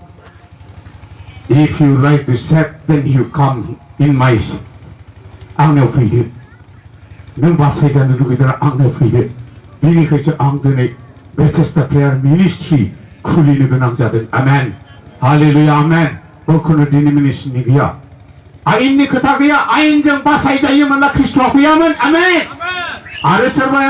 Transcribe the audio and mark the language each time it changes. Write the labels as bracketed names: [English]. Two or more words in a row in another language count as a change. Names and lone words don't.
[English] if you like to set then you come in my [Bodo] आंनाव फैदो नों बासायजानो लुगैदों आंनाव फैदो बेनिखायसो आं दिनै बेथेस्दा प्रेयार मिनिस्ट्रि खुलिनो गोनां जादों आमेन हालेलुया आमेन बखुनु डिनोमिनेसननि गैया आयेननि खोथा गैया आयेनजों बासायजायोमोनब्ला ख्रिस्ट'आ फैयामोन आमेन आरो सोरबाया